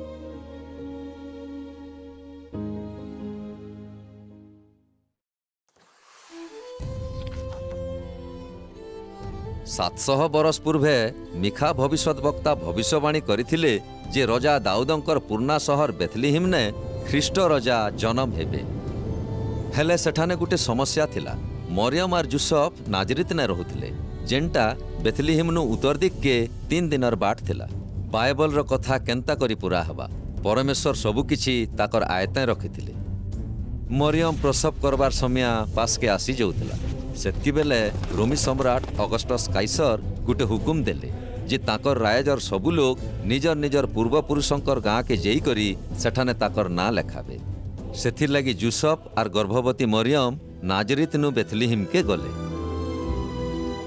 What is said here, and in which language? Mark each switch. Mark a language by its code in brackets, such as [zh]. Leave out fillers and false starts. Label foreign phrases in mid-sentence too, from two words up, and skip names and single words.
[spv] 700 ବରସ ପୂର୍ବେ ମିଖା ଭବିଷ୍ୟତ ବକ୍ତା ଭବିଷ୍ୟବାଣୀ କରଥିଲେ ଜେ ରଜା ଦାଊଦଙ୍କର ପୁର୍ଣା ସହର ବେଥଲୀହିମ ନେ ଖ୍ରୀଷ୍ଟ ରଜା ଜନ୍ମ ହେବେ। ହେଲେ ସେଠାନେ ଗୁଟେ ସମସ୍ୟା ଥିଲା। ମରିୟମ ଆର ଜୁସଫ ନାଜରିତ ନେ ରହୁଥିଲେ ଜେଣ୍ଟା ବେଥଲୀହିମ ନୁ ଉତ୍ତର ଦିକ କେ 3 ଦିନର ବାଟ ଥିଲା। ବାଇବଲ ରୋ କଥା କେଣ୍ଟା କରୀ ପୂରା ହବା, ପରମେଶ୍ୱର ସବୁ କିଛି ତାକର ଆୟତେ ରଖିଥିଲେ। ମରିୟମ ପ୍ରସବ କରବାର ସମୟ ପାସ କେ ଆସୀ ଜାଉଥିଲା। ସେତି ବେଲେ ରୋମୀ ସମ୍ରାଟ ଅଗସ୍ଟସ କାଇସର ଗୁଟେ ହୁକୁମ ଦେଲେ ଜେ ତାକର ରାୟଜର ସବୁ ଲୋଗ ନିଜର ନିଜର ପୂର୍ବପୁରୁଷଙ୍କର ଗାଁ କେ ଜେଈ କରୀ ସେଠାନେ ତାକର ନା ଲେଖାବେ। ସେଥିର ଲଗୀ ଜୁସଫ ଆର ଗର୍ଭବତୀ ମରିୟମ ନାଜରିତ ନୁ ବେଥଲୀହିମ କେ ଗଲେ।